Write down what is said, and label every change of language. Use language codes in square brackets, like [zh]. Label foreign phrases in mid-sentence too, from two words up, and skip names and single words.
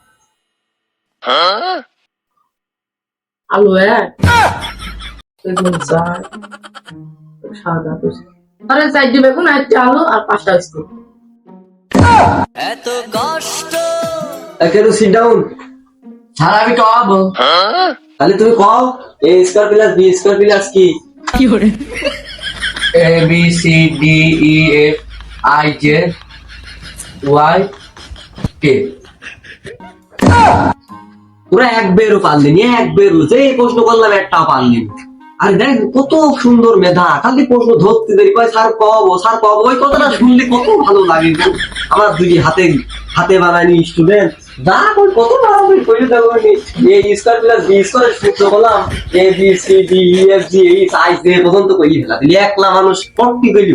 [bn] আলু বেগুন চার সাদা আরে চারটি বেগুন আর একটা আলু আর 5টা বিস্কুট। কেন [en] sit down. [bn] স্যার আমি খাওয়াবো। তাহলে তুমি কও [en] a square plus b square plus [bn] কি? [en] A B C D E F I J Y K। [bn] পুরো এক বেরও পারলিনি, এক বেরও যে প্রশ্ন করলাম একটাও পারলিনি। আর দেখ কত সুন্দর মেধা, খালি প্রশ্ন ধরতে দেরি কয় স্যার কব ওই কথাটা শুনলে কত ভালো লাগে গো। আমার দুই হাতে বানাইনি স্টুডেন্ট যা কই কত বাড়াবি কইলে দেবো [en] a square plus b square [bn] সূত্র বললাম [en] A B C D E F G H I J [bn] পর্যন্ত কই ফেলা দিলি একলা মানুষ পড়তে গেলিও।